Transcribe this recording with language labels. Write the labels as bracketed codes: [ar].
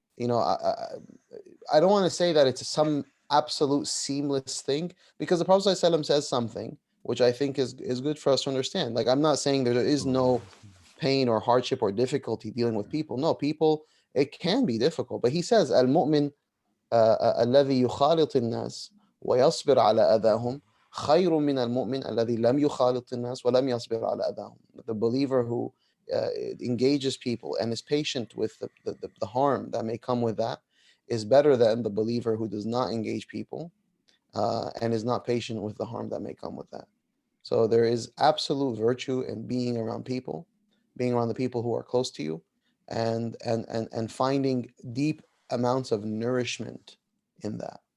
[en] I don't want to say that it's some absolute seamless thing, because the Prophet ﷺ says something which I think is good for us to understand. Like, I'm not saying there is no pain or hardship or difficulty dealing with people. No, people, it can be difficult. But he says, [ar] Al-mu'min الذي يخالط الناس ويصبر على أذاهم خير من المؤمن الذي لم يخالط الناس ولم يصبر على أذاهم. [en] The believer who engages people and is patient with the harm that may come with that is better than the believer who does not engage people and is not patient with the harm that may come with that. So there is absolute virtue in being around people, being around the people who are close to you, and finding deep amounts of nourishment in that.